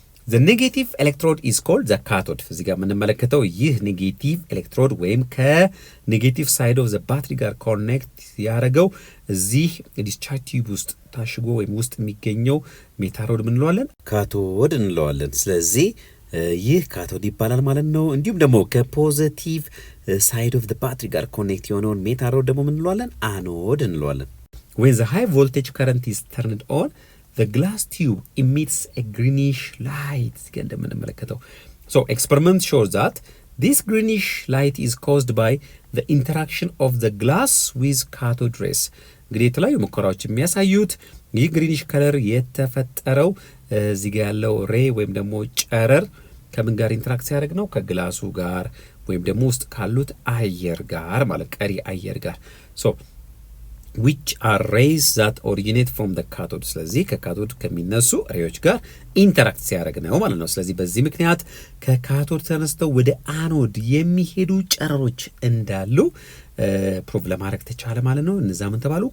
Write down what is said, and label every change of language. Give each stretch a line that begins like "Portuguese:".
English: the negative electrode is called the cathode
Amharic: እዚህ ጋር የምንመለከተው ይህ ኔጌቲቭ ኤሌክትሮድ ወይም ከኔጌቲቭ ሳይድ ኦፍ ዘ ባትሪ ጋር ኮኔክት ያደረገው እዚህ ዲስቻርጅ ቲዩብ ውስጥ ታሽጎ ወይም ውስጥ የሚገኘው ሜታሎድ ምን እንለዋለን? ካቶድ እንለዋለን። ስለዚህ ይህ ካቶድ ይባላል ማለት ነው። እንዲሁም ደግሞ ከፖዚቲቭ ሳይድ ኦፍ ዘ ባትሪ ጋር ኮኔክት የሆነውን ሜታሎድ ደግሞ ምን እንለዋለን? አኖድ እንለዋለን።
English: when the high voltage current is turned on the glass tube emits a greenish light
Amharic: እንደምንመለከተው
English: so experiment shows that this greenish light is caused by the interaction of the glass with cathode rays
Amharic: እንግዲህ የተለያዩ ሙከራዎች የሚያሳዩት ይህ ግሪኒሽ ከለር የተፈጠረው እዚህ ጋር ያለው ሬ ወይም ደግሞ ጨረር ከምን ጋር ኢንተራክት ሲያደርግ ነው? ከግላሱ ጋር ወይም ደግሞ ውስጥ ካሉት አየር ጋር ማለት ቀሪ አየር ጋር
English: so which are rays that originate from the cathode
Amharic: ስለዚህ ከካቶድ ከሚነሱ ሬዎች ጋር ኢንተራክት ሲያደርግ ነው ማለት ነው። ስለዚህ በዚህ ምክንያት ከካቶድ ተነስተው ወደ አኖድ የሚሄዱ ጨረሮች እንዳሉ ፕሩቭ ለማድረግ ተቻለ ማለት ነው። እነዛ ምን ተባሉ?